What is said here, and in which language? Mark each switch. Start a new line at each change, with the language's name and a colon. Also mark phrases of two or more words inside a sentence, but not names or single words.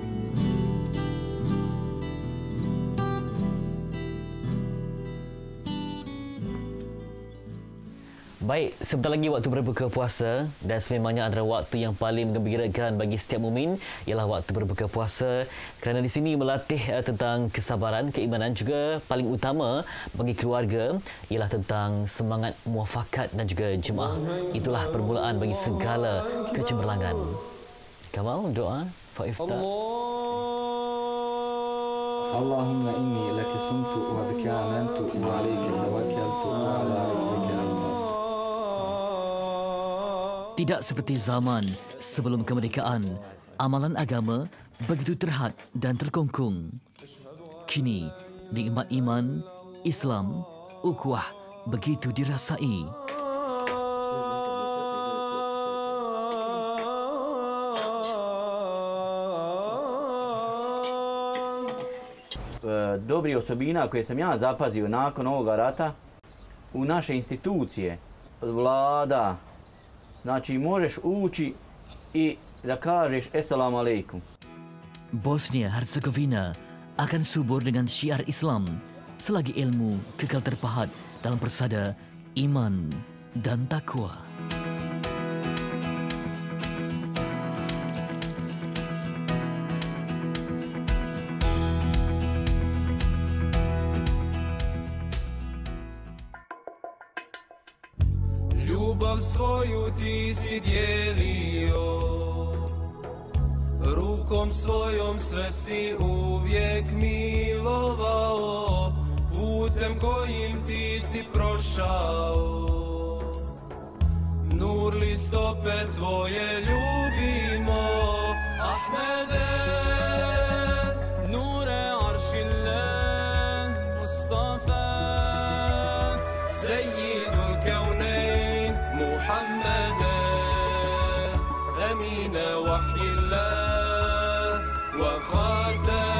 Malay: Baik, sebentar lagi waktu berbuka puasa dan sememangnya antara waktu yang paling menggembirakan bagi setiap mukmin ialah waktu berbuka puasa kerana di sini melatih tentang kesabaran, keimanan, juga paling utama bagi keluarga ialah tentang semangat muafakat dan juga jemaah. Itulah permulaan bagi segala kecemerlangan. Kamal, doa fa iftar.
Arabic: اللهم إني لك صمت وبك آمنت وعليك توكلت وعلى رزقك.
Malay: Tidak seperti zaman sebelum kemerdekaan, amalan agama begitu terhad dan terkongkong. Kini, nikmat iman, Islam, ukhuwah begitu dirasai.
Bosnian: Dobri osobina koje sam ja zapazio nakon ovoga rata u naše institucije, vlada, znači možeš ući i da kažeš
Arabic: السلام عليكم.
Malay: Bosnia-Herzegovina akan subur dengan syiar Islam selagi ilmu kekal terpahat dalam persada iman dan takwa.
Bosnian: Ljubav svoju ti si dijelio, rukom svojom sve si uvijek milovao, putem kojim ti si prošao. Nurli stope tvoje ljubimo, Ahmede, nure aršile, Mustafa, Seyyidul Kevneyn, Muhammede, Emine Vahillah,
Arabic: وخاتم